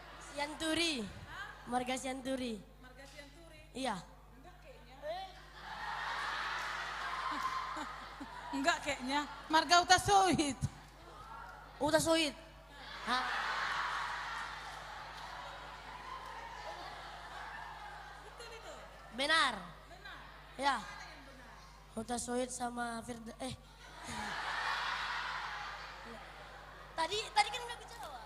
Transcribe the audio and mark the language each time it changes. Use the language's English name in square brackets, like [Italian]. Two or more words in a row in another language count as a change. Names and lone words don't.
[Indonesian] Sianturi. Marga Sianturi. Marga Sianturi? Iya. Enggak kayaknya. Enggak kayaknya. Marga Utasoid. Utasoid. Hah? Benar. Ya. Utasoid sama Firda Tadi kan udah bicara.